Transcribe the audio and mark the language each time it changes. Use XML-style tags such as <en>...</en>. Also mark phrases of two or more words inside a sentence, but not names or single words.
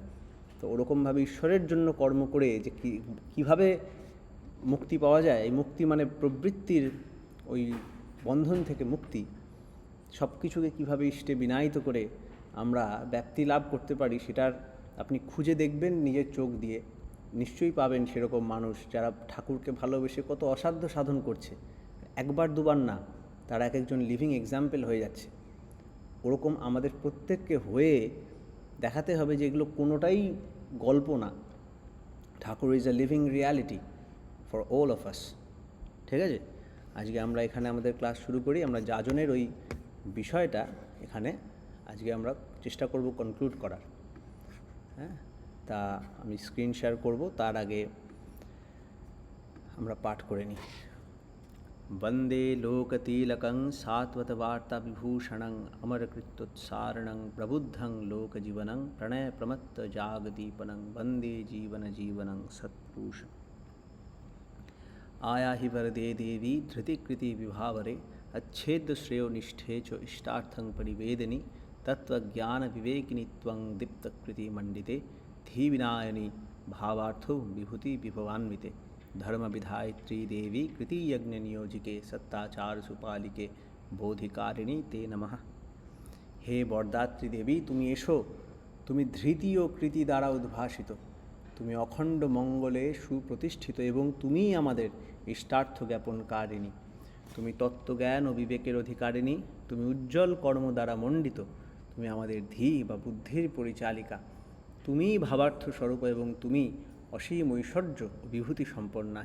<bn>তো ওরকমভাবে ঈশ্বরের জন্য কর্ম করে যে কীভাবে মুক্তি পাওয়া যায়, এই মুক্তি মানে প্রবৃত্তির ওই বন্ধন থেকে মুক্তি, সব কিছুকে কীভাবে ইষ্টে বিনায়িত করে আমরা ব্যাপ্তি লাভ করতে পারি, সেটার আপনি খুঁজে দেখবেন নিজের চোখ দিয়ে, নিশ্চয়ই পাবেন সেরকম মানুষ যারা ঠাকুরকে ভালোবেসে কত অসাধ্য সাধন করছে, একবার দুবার না, তারা এক একজন</bn> <en>living example</en> <bn>হয়ে যাচ্ছে। ওরকম আমাদের প্রত্যেককে হয়ে দেখাতে হবে যে এগুলো কোনোটাই গল্প না, ঠাকুর</bn> <en>is a living reality for all of us.</en> <bn>ঠিক আছে, আজকে আমরা এখানে আমাদের ক্লাস শুরু করি। আমরা যাজনের ওই বিষয়টা এখানে আজকে আমরা চেষ্টা করব কনক্লুড করার। হ্যাঁ, তা আমি</bn> <en>screen share</en> <bn>করব, তার আগে আমরা পাঠ করে নিই।</bn> <sa>वंदे लोकतिलकं सात्वतवार्ताविभूषणं अमरकृत्योत्सारणं प्रबुद्धं लोकजीवनं प्रणयप्रमत्तजागदीपनं वंदे जीवनजीवनं सत्पुरुषम्। आया हि वरदे देवी धृतिकृतिविभावरे अच्छेद्यश्रेयोनिष्ठे च इष्टार्थं परिवेदिनि तत्त्वज्ञानविवेकिनि त्वं दीप्तकृतिमण्डिते धीविनायनि भावार्थो विभूतिविभवान्विते धर्मविधायत्री देवी कृतियज्ञ नियोजिके सत्ताचार सुपालिके बोधिकारिणी ते नमः। हे बरदात्री देवी,</sa> <bn>তুমি এসো, তুমি ধৃতি ও কৃতি দ্বারা উদ্ভাসিত, তুমি অখণ্ড মঙ্গলে সুপ্রতিষ্ঠিত এবং তুমিই আমাদের ইষ্টার্থ জ্ঞাপনকারিণী। তুমি তত্ত্বজ্ঞান ও বিবেকের অধিকারিণী, তুমি উজ্জ্বল কর্ম দ্বারা মণ্ডিত, তুমি আমাদের ধী বা বুদ্ধির পরিচালিকা, তুমিই ভাবার্থ স্বরূপ এবং তুমি অসীম ঐশ্বর্য ও বিভূতি সম্পন্না।</bn>